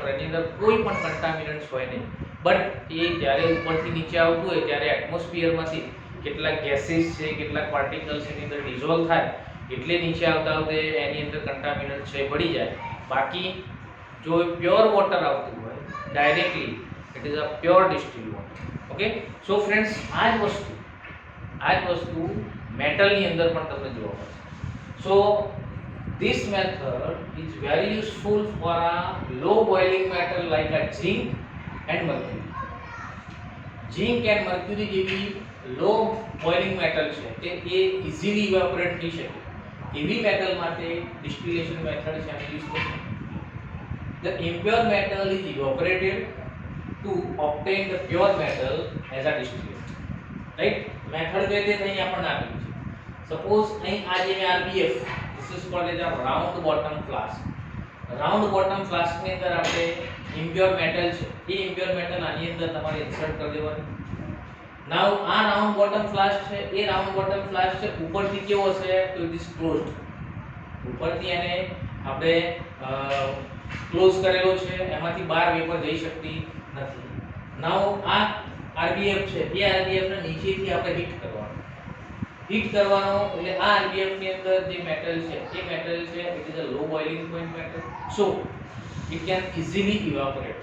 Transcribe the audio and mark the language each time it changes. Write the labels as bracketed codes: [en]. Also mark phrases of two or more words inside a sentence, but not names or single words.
[gu] એની અંદર કોઈ પણ કન્ટામિનન્ટ્સ હોય નહીં, બટ એ જ્યારે ઉપરથી નીચે આવતું હોય ત્યારે એટમોસ્ફિયરમાંથી કેટલાક ગેસીસ છે, કેટલાક પાર્ટિકલ્સ એની અંદર ડિઝોલ્વ થાય એટલે નીચે આવતા એની અંદર કન્ટામિનન્ટ છે ભળી જાય. બાકી જો [en] pure water [gu] આવતું હોય [en] directly it is a pure distilled water. okay, so friends [gu] આ જ વસ્તુ મેટલની અંદર પણ તમને જોવા મળશે. [en] સો this method is very useful for a low boiling metal like a zinc and mercury. zinc and mercury [gu] જેવી [en] low boiling metal [gu] છે કે એ [en] easily evaporate [gu] થઈ શકે એવી મેટલ માટે [en] distillation method [gu] છે આપણે યુઝ કરીએ. [en] The impure metal is evaporated to obtain the pure metal as a distillate. [gu] Right? Method કઈ રીતે અહીં આપણને આપેલી છે. Suppose અહીં આ જે મેં RBF, [en] this is called as a round bottom flask. Round bottom flask [gu] ની અંદર આપણે [en] impure metal [gu] છે એ [en] impure metal [gu] આની અંદર તમારે ઇન્સર્ટ કરી દેવાની. Now આ [en] round bottom flask [gu] છે એ [en] round bottom flask [gu] છે ઉપરથી કેવો છે તો [en] it is closed. [gu] ઉપરથી એને આપણે ક્લોઝ કરેલો છે, એમાંથી બહાર વેપર જઈ શકતી નથી. નાઉ આ RBF છે એ RBF ને નીચેથી આપણે હીટ કરવાનો એટલે આ RBF ની અંદર જે મેટલ છે એ મેટલ છે [en] it is a low boiling point metal, so it can easily evaporate.